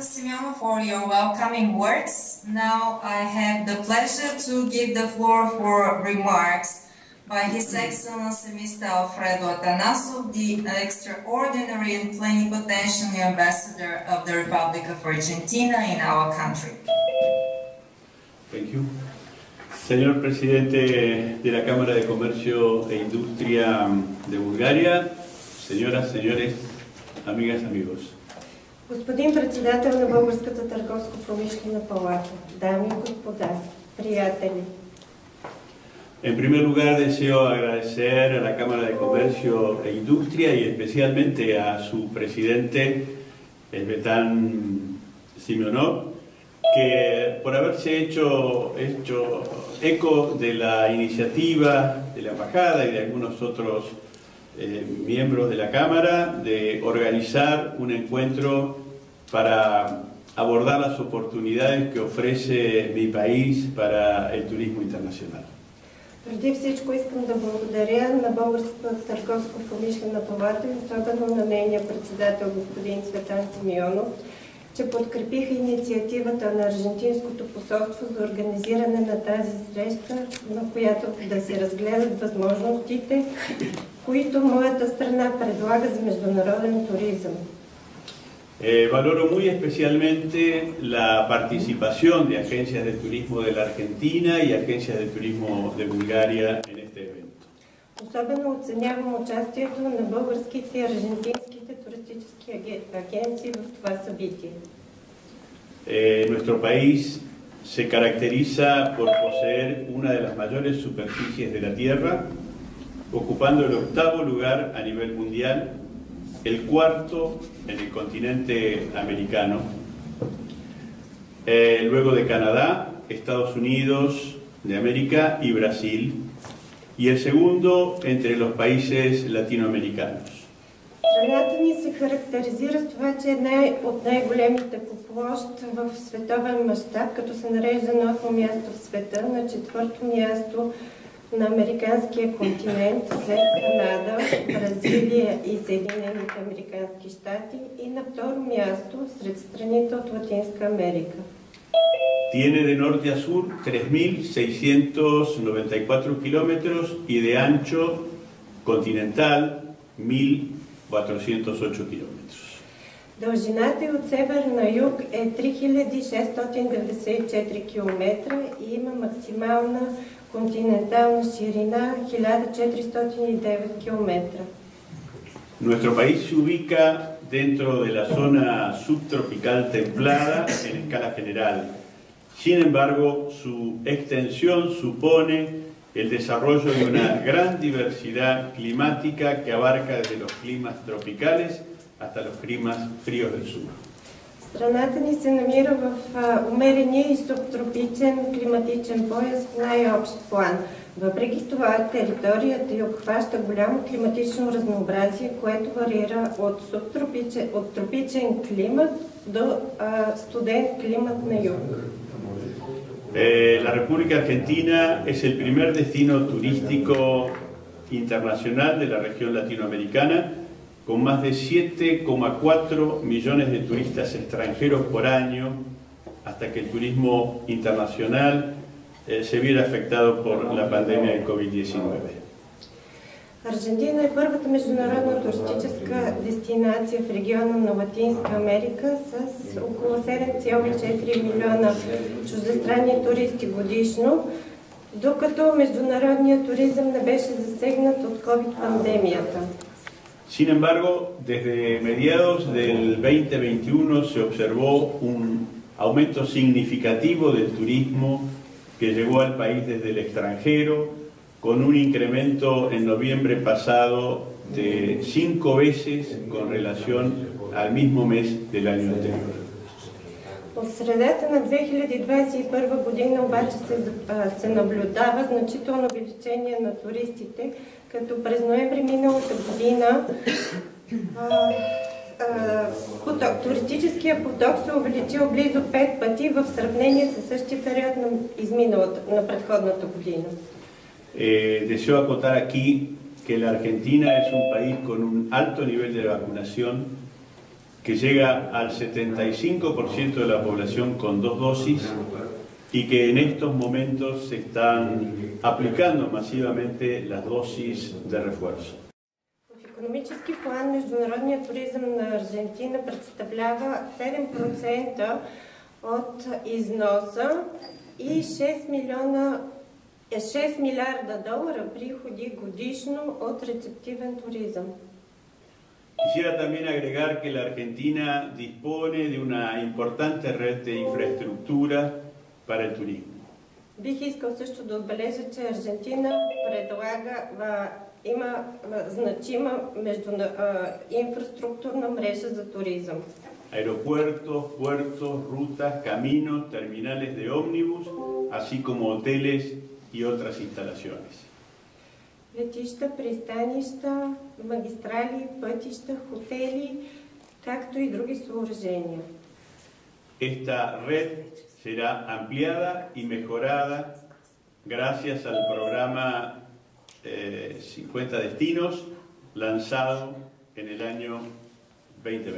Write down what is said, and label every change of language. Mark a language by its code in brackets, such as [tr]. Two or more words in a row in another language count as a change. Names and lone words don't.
[en] Simeonov, for your welcoming words. Now I have the pleasure to give the floor for remarks by His Excellency Mr. Alfredo Atanasov, the extraordinary and plenipotentiary ambassador of the Republic of Argentina in our country. Thank you. [es] Señor Presidente de la Cámara de Comercio e Industria de Bulgaria, señoras, señores, amigas, amigos. [bg] Господин председател на Българската търговско-промишлена палата, дами и господа, приятели. [es] En primer lugar, deseo agradecer a la Cámara de Comercio e Industria y especialmente a su presidente, Cvetán Simeonov, que por haberse hecho eco de la iniciativa de la Embajada y de algunos otros miembros de la Cámara de organizar un encuentro para abordar las oportunidades que ofrece mi país para el turismo internacional. [bg] Преди всичко искам да благодаря на Българската търговско-промишлена палата и особено на нейния председател господин Цветан Симеонов, че подкрепиха инициативата на Аржентинското посолство за организиране на тази среща, на която да се разгледат възможностите, които моята страна предлага за международен туризъм. [es] Valoro muy especialmente la participación de agencias de turismo de la Argentina y agencias de turismo de Bulgaria en este evento. [bg] Особено оценявам участието на българските и аржентинските туристически агенции в това събитие. [es] Nuestro país se caracteriza por poseer una de las mayores superficies de la Tierra, ocupando el 8º lugar a nivel mundial, el 4º en el continente americano, luego de Canadá, Estados Unidos de América y Brasil, y el 2º entre los países latinoamericanos. [bg] Страната ни се характеризира с това, че е от най-големите по площ в световен мащаб, като се нарежда на 8-о място в света, на 4-то място на американския континент, след Канада, Бразилия и Съединените американски щати и на 2-ро място сред страните от Латинска Америка. [es] Tiene de norte a sur 3.694 kilómetros y de ancho continental 1.408 kilómetros. [bg] Дължината от север на юг е 3694 км и има максимална континентална ширина 1409 км. [es] Nuestro país se ubica dentro de la zona subtropical templada en escala general. Sin embargo, su extensión supone el desarrollo de una gran diversidad climática que abarca desde los climas tropicales hasta los climas fríos del sur. [bg] Страната ни се намира в умерения и субтропичен климатичен пояс в най-общ план. Въпреки това, територията й обхваща голямо климатично разнообразие, което варира от тропичен климат до студен климат на юг. [es] La República Argentina es el primer destino turístico internacional de la región latinoamericana, con más de 7,4 millones de turistas extranjeros por año, hasta que el turismo internacional se viera afectado por la pandemia del COVID-19. [bg] Аржентина е първата международна туристическа дестинация в региона на Латинска Америка с около 7,4 милиона чуждестранни туристи годишно, докато международният туризъм не беше засегнат от COVID-пандемията. [es] Sin embargo, desde mediados del 2021 se observó un aumento significativo del turismo que llegó al país desde el extranjero, con un incremento en noviembre pasado de 5 veces con relación al mismo mes del año anterior. [bg] В средата на 2021 година обаче се наблюдава значително увеличение на туристите, като през ноември миналата година туристическия поток се увеличил близо 5 пъти в сравнение с същия период на предходната година. [es] Deseo acotar aquí que la Argentina es un país con un alto nivel de vacunación que llega al 75% de la población con 2 dosis y que en estos momentos se están aplicando masivamente las dosis de refuerzo. [bg] В икономически план международният туризъм на Аржентина представлява 7% от износа и 6 милиарда долара приходи годишно от рецептивен туризъм. [es] Quisiera también agregar que la Argentina dispone de una importante red de infraestructura para el turismo. [bg] Бих искал също да отбележа, че Аржентина има значима инфраструктурна мрежа за туризъм. [es] Aeropuertos, puertos, rutas, caminos, terminales de ómnibus, así como hoteles y otras instalaciones. [bg] Летища, пристанища, магистрали, пътища, хотели, както и други съоръжения. [es] Esta red será ampliada y mejorada gracias al programa 50 Destinos lanzado en el año 2020.